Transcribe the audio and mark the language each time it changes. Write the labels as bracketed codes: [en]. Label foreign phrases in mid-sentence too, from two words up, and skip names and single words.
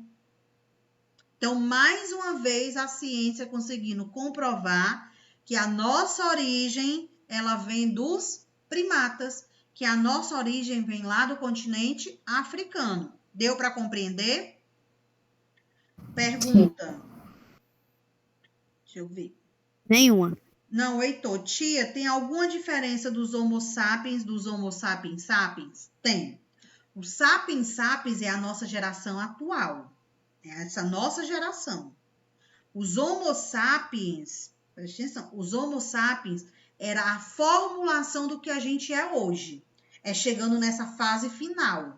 [pt] Então, mais uma vez, a ciência conseguindo comprovar que a nossa origem, ela vem dos primatas, que a nossa origem vem lá do continente africano. Deu para compreender? Pergunta. Deixa eu ver. Nenhuma. Não, Heitor. Tia, tem alguma diferença dos Homo sapiens sapiens? Tem. O sapiens sapiens é a nossa geração atual. É essa nossa geração. Os Homo sapiens, presta atenção, os Homo sapiens era a formulação do que a gente é hoje. É chegando nessa fase final.